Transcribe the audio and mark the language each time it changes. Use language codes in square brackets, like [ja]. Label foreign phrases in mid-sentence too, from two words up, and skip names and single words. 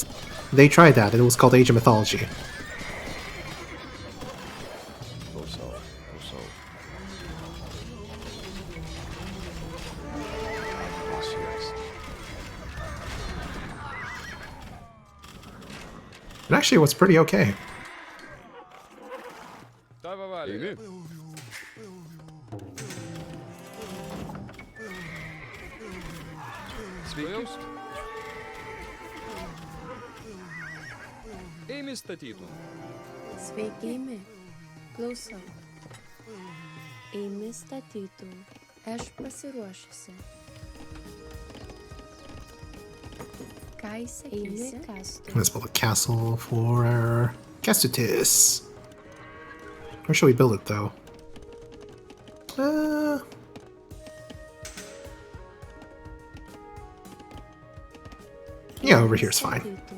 [en] They tried that, and it was called Age of Mythology. Go south. Go south. Yes. It actually was pretty okay. [lt] Давай, Валя. Sveiki. Eimi statytum. Sveiki, Eimi. Klausau. Eimi statytum. Aš pasiruošusi. Ką įsakysi? [en] Let's build a castle for Kestutis. Where should we build it, though? Yeah, over here is fine.